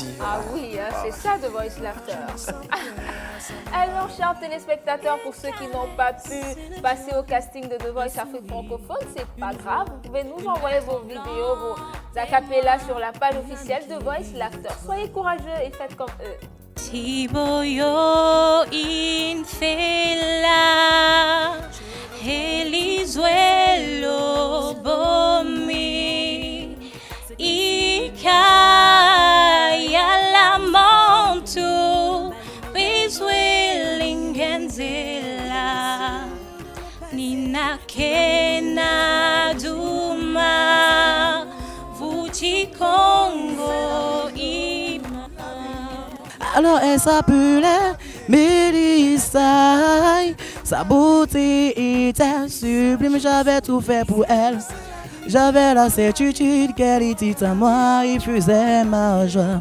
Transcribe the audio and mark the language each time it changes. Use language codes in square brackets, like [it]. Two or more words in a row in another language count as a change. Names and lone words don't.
[fr] Ah oui, hein, c'est ça The Voice Laughter. Alors, chers téléspectateurs, pour ceux qui n'ont pas pu passer au casting de The Voice Afrique francophone, c'est pas grave. Vous pouvez nous envoyer vos vidéos, vos acapellas sur la page officielle de The Voice Laughter. Soyez courageux et faites comme eux. Tiboyo infela Elizuelo bomi Ikaya lamontu Bezweling Kena Duma Vuti Congo Ima. Alors elle s'appelait Mélissa. Sa beauté était sublime, j'avais tout fait pour elle. J'avais la certitude qu'elle était à moi et faisait ma joie.